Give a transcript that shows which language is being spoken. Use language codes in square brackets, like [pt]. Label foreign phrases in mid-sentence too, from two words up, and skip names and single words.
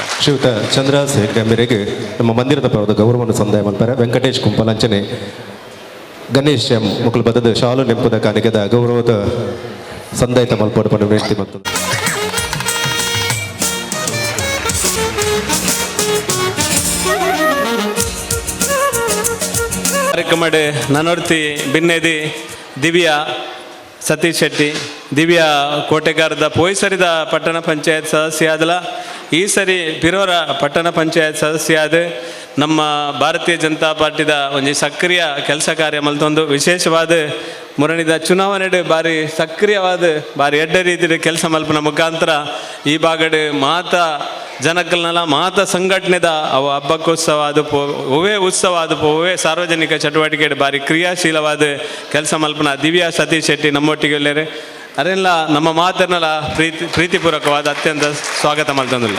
[tcy] ಶ್ರೀಯುತ ಚಂದ್ರರಾಜ್ ಶೆಟ್ಟಿ ಮೇರೆಗೆ ನಮ್ಮ ಮಂದಿರದ ಪರವಾದ ಗೌರವವನ್ನು ಸಂದಾಯ ಮಲ್ಪಾರೆ ವೆಂಕಟೇಶ್ ಕುಂಪಲಂಚನೆ ಗಣೇಶ್ ಮುಕ್ಕಲು ಬದದ ಶಾಲು ನೆಂಪುದ ಕಾಣಿಕೆದ ಗೌರವದ ಸಂದಾಯಿತ ಮಲ್ಪಾಡು ಪಡ ವಿನಂತಿ ಮತ್ತು ಕಾರ್ಯಕ್ರಮಡ್ ನನ್ನೊರ್ತಿ ಬಿನ್ನೆದಿ ದಿವ್ಯಾ ಸತೀಶ್ ಶೆಟ್ಟಿ ದಿವ್ಯಾ ಕೋಟೆಗಾರದ ಪೋಯ್ಸರಿದ ಪಟ್ಟಣ ಪಂಚಾಯತ್ ಸದಸ್ಯ ಆದಲ ಈ ಸರಿ ಬಿರೋರ ಪಟ್ಟಣ ಪಂಚಾಯತ್ ಸದಸ್ಯ ಆದ ನಮ್ಮ ಭಾರತೀಯ ಜನತಾ ಪಾರ್ಟಿದ ಒಂದು ಸಕ್ರಿಯ ಕೆಲಸ ಕಾರ್ಯ ಮಲ್ತೊಂದು ವಿಶೇಷವಾದ ಮುರಣಿದ ಚುನಾವಣೆಡು ಬಾರಿ ಸಕ್ರಿಯವಾದ ಬಾರಿ ಎಡ್ಡ ರೀತಿಯ ಕೆಲಸ ಮಲ್ಪನ ಮುಖಾಂತರ ಈ ಭಾಗಡ್ ಮಾತ ಜನಕ್ಕಲ್ನೆಲ್ಲ ಮಾತ ಸಂಘಟನೆದ ಅವ ಹಬ್ಬಕ್ಕೋತ್ಸವ ಆದಪ್ಪೋ ಒವೇ ಉತ್ಸವ ಆದಪ್ಪೋ ಒವೇ ಸಾರ್ವಜನಿಕ ಚಟುವಟಿಕೆ ಬಾರಿ ಕ್ರಿಯಾಶೀಲವಾದ ಕೆಲಸ ಮಲ್ಪನ ದಿವ್ಯಾ ಸತೀಶ್ ಶೆಟ್ಟಿ ನಮ್ಮೊಟ್ಟಿಗೆ ಒಳ್ಳೆಯರೆ ಅದೆಲ್ಲ ನಮ್ಮ ಮಾತನ್ನೆಲ್ಲ ಪ್ರೀತಿಪೂರ್ವಕವಾದ ಅತ್ಯಂತ ಸ್ವಾಗತ ಮಾಡ್ತಂದಿಲ್ಲ